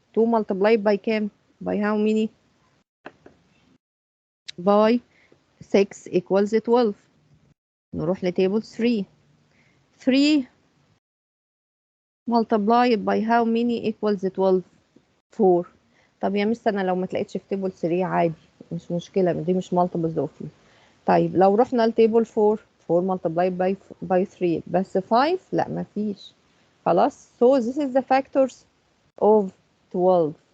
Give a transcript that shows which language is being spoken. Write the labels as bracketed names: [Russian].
[English] 2 multiplied by كام؟ by how many؟ by 6 equals 12. [Arabic] نروح لتيبل 3. [English] 3 multiplied by how many equals 12؟ 4. [Arabic] طب يا مس انا لو ما تلاقيتش في تيبل 3 عادي مش مشكلة، دي مش multiples of 3. طيب لو رحنا لتيبل 4 4 multiplied by 3 بس 5 لا ما فيش. [English] خلاص so this is the factors of 12.